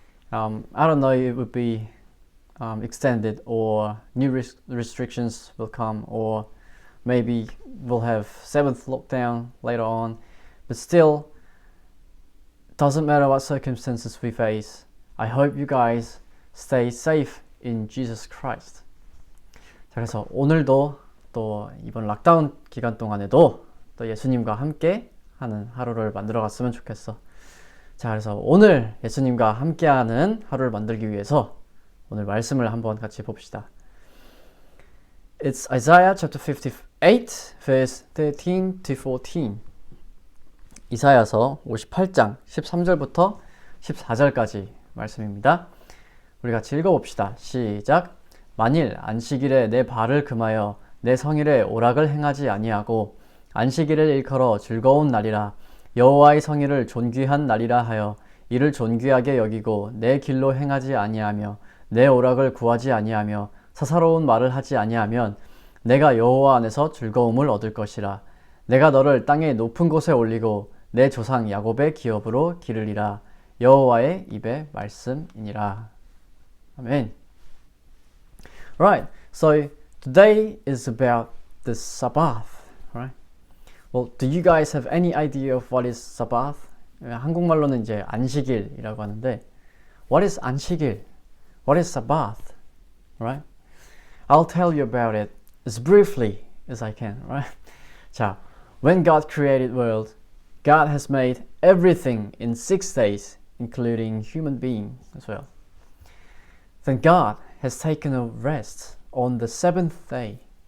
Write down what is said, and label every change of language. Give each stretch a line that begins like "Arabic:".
English: I don't know if it would be extended or new restrictions will come, or maybe we'll have 7th lockdown later on. But still, doesn't matter what circumstances we face. I hope you guys stay safe in Jesus Christ.
Korean: 자, 그래서 오늘도 또 이번 락다운 기간 동안에도 또 예수님과 함께 하는 하루를 만들어 갔으면 좋겠어. 자, 그래서 오늘 예수님과 함께하는 하루를 만들기 위해서 오늘 말씀을 한번 같이 봅시다.
English: It's Isaiah chapter 58 verse 13 to 14.
Korean: 이사야서 58장 13절부터 14절까지 말씀입니다. 우리 같이 읽어봅시다. 시작. 만일 안식일에 내 발을 금하여 내 성일에 오락을 행하지 아니하고 안식일을 일컬어 즐거운 날이라 여호와의 성일을 존귀한 날이라 하여 이를 존귀하게 여기고 내 길로 행하지 아니하며 내 오락을 구하지 아니하며 사사로운 말을 하지 아니하면 내가 여호와 안에서 즐거움을 얻을 것이라. 내가 너를 땅의 높은 곳에 올리고 내 조상 야곱의 기업으로 기르리라. 여호와의 입의 말씀이니라. 아멘.
English: Right, so today is about the Sabbath, right? Well, do you guys have any idea of what is Sabbath?
Korean: 한국말로는 이제 안식일이라고 하는데,
English: what is
Korean: 안식일?
English: What is Sabbath? Right? I'll tell you about it as briefly as I can, right? 자, when God created the world, God has made everything in 6 days, including human beings as well. Then God has taken a rest on the 7th day.